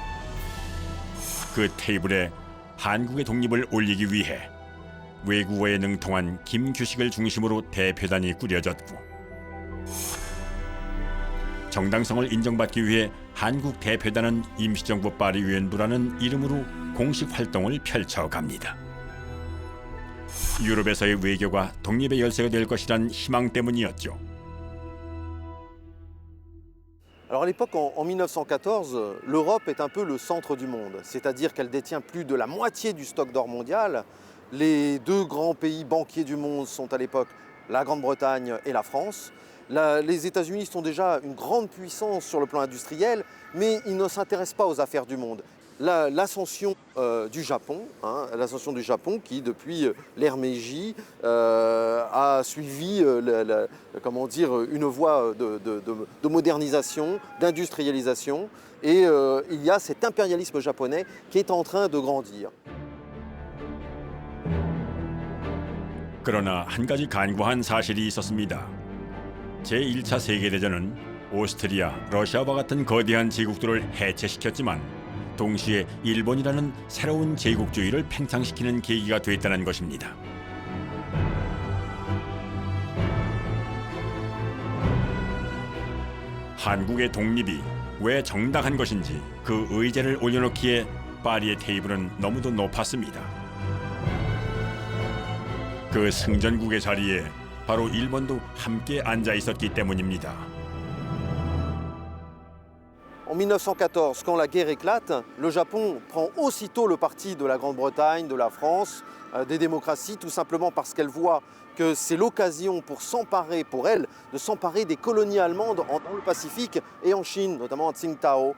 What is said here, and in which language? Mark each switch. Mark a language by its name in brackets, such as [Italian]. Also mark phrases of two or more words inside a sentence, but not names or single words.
[Korean] 그 테이블에 한국의 독립을 올리기 위해 외국어에 능통한 김규식을 중심으로 대표단이 꾸려졌고 정당성을 인정받기 위해 한국 대표단은 임시정부 파리위원부라는 이름으로 공식 활동을 펼쳐갑니다. 유럽에서의 외교가 독립의 열쇠가 될 것이란 희망 때문이었죠. [French] Alors à l'époque, en 1914, l'Europe est un peu le centre du monde, c'est-à-dire qu'elle détient plus de la moitié du stock d'or mondial. Les deux grands pays banquiers du monde sont à l'époque la Grande-Bretagne et la France. Les États-Unis sont déjà une grande puissance sur le plan industriel, mais ils ne s'intéressent pas aux affaires du monde. l'ascension du Japon, l'ascension du Japon qui, depuis l'ère Meiji, a suivi comment dire, une voie de modernisation, d'industrialisation. Et il y a cet impérialisme japonais qui est en train de grandir. [Korean] 그러나 한 가지 간과한 사실이 있었습니다. 제1차 세계대전은 오스트리아, 러시아와 같은 거대한 제국들을 해체시켰지만 동시에 일본이라는 새로운 제국주의를 팽창시키는 계기가 됐다는 것입니다. 한국의 독립이 왜 정당한 것인지 그 의제를 올려놓기에 파리의 테이블은 너무도 높았습니다. 그 승전국의 자리에 바로 일본도 함께 앉아 있었기 때문입니다. [French] En 1914, quand la guerre éclate, le Japon prend aussitôt le parti de la Grande-Bretagne, de la France, des démocraties, tout simplement parce qu'elle voit que c'est l'occasion pour s'emparer, pour elle, de s'emparer des colonies allemandes dans le Pacifique et en Chine, notamment à Tsingtao.